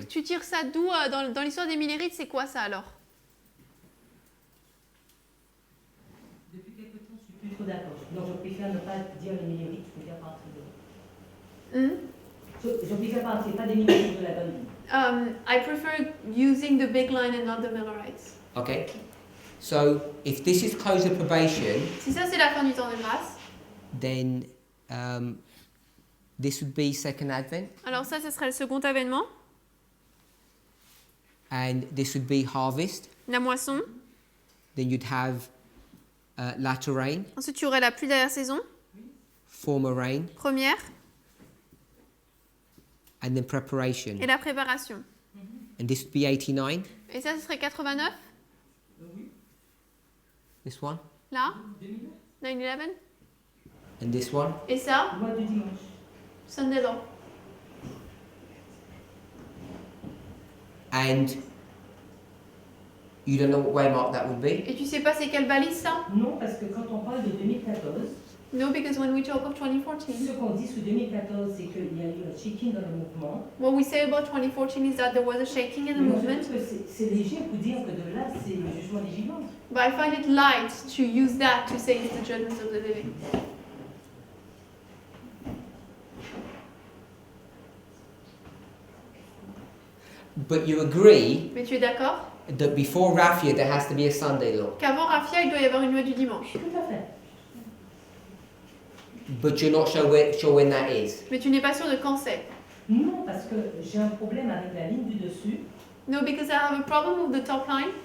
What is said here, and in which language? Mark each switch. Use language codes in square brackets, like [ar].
[fr] Donc tu tires ça d'où dans l'histoire des Millerites, c'est quoi ça alors? Depuis quelque temps, je suis plus trop d'accord. Donc, je préfère ne pas dire les Millerites, je préfère partir de là. Je préfère partir, pas des Millerites de la bonne ligne. [en] I prefer using the big line and not the Millerites. Okay. So, if this is close of probation, [fr] Si ça, c'est la fin du temps de grâce, [en] then this would be Second Advent, [fr] alors ça, ce serait le second avènement, [en] and this would be harvest. [fr] la moisson. [en] Then you'd have latter rain, [fr] Ensuite, tu aurais la pluie dernière saison, [en] former rain, [fr] première, [en] and then preparation. [fr] et la préparation. [en] And this would be 89. [fr] Et ça, ce serait 89, [en] This one, [fr] là, 9/11. [en] and this one. [fr] Et ça, Loi du dimanche. [en] Sunday law. And you don't know what waymark that would be? [fr] Et tu sais pas c'est quelle balise ça? Non, parce que quand on parle de 2014, [en] No, because when we talk of 2014, [fr] ce qu'on dit sous 2014, c'est qu'il y a eu un shaking dans le mouvement. [en] what we say about 2014 is that there was a shaking in the [fr] Mais moi, je [en] movement. [fr] trouve que c'est léger pour dire que de là, c'est le jugement des vivants. [en] But I find it light to use that to say it's the judgment of the living. But you agree [fr] Mais tu es d'accord [en] that before Raffia there has to be a Sunday law. [fr] qu'avant Raffia, il doit y avoir une loi du dimanche. Tout à fait. [en] But you're not sure when that is. [fr] Mais tu n'es pas sûr de quand c'est. Non, parce que j'ai un problème avec la ligne du dessus. [en] No, because I have a problem with the top line.